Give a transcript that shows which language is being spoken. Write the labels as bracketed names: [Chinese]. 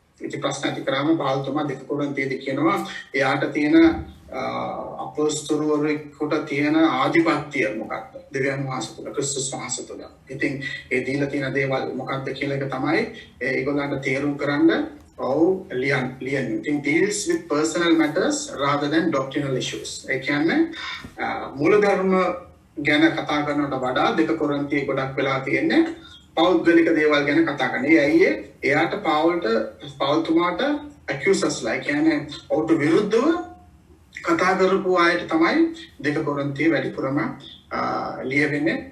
[Sinhala] ඉතින් ප්‍රශ්න ඇති කරාම පාවුතුමා දෙක කොරින්තියේදී කියනවා එයාට තියෙන අපොස්තලවරුන්ට තියෙන ආධිපත්‍යය මොකක්ද? දෙවියන් වහන්සේ තුළ ක්‍රිස්තුස් වහන්සේ තුළ. ඉතින් ඒ දීලා තියෙන දේවල් මොකක්ද කියලා එක තමයි ඒගොල්ලන්ට තේරුම් කරන්න ලියන්න. [English] It deals with personal matters rather than doctrinal issues. [Sinhala] ඒ කියන්නේ මූලධර්ම ගැන කතා කරනවට වඩා දෙක කොරින්තියේ ගොඩක් වෙලා තියෙන්නේ පෞද්ගලික දේවල් ගැන කතා කරන. ඒ අයියේ එයාට පාවුතුමාට accusers කියන්නේ ඔහුට විරුද්ධව කතා කරපු අයට තමයි දෙක කොරින්තියේ වැඩිපුරම ලියවෙන්නේ.